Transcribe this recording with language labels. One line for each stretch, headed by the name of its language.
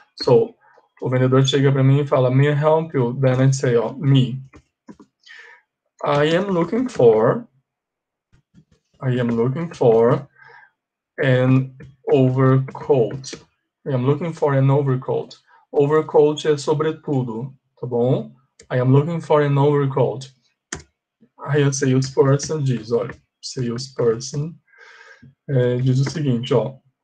Portuguese: So, o vendedor chega para mim e fala,
English: may I help you? Then I say,
Portuguese: ó, me.
English: I am looking for an overcoat. I am looking for an overcoat.
Portuguese: Overcoat é sobretudo, tá bom?
English: I am looking for an overcoat.
Portuguese: Aí a salesperson diz, olha, salesperson diz o seguinte, ó.